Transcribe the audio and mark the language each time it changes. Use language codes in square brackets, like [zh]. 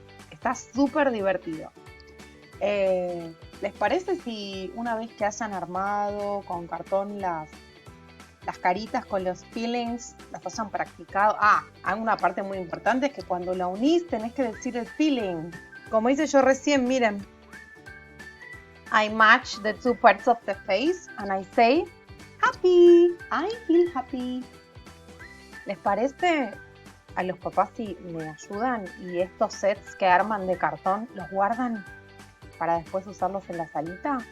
[es] Está súper divertido. ¿Les parece si una vez que hayan armado con cartón las caritas con los feelings, las hayan practicado? Hay una parte muy importante, es que cuando la unís tenés que decir el feeling. Como hice yo recién, miren. [en] I match the two parts of the face and I say happy. I feel happy. [es] ¿Les parece a los papás si me ayudan y estos sets que arman de cartón los guardan para después usarlos en la salita?